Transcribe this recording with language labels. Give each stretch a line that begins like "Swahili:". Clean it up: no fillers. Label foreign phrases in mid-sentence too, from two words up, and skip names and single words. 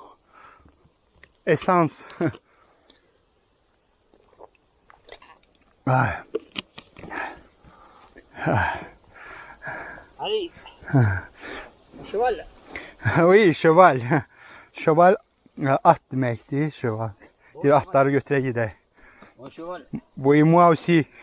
French: Esans. Ay. Allez. Cheval. Oui, cheval. Cheval
Azerbaijani: at deməkdir,
French: cheval.
Azerbaijani: Bir atları götürə gedək.
French: Mon cheval. Oui, moi aussi.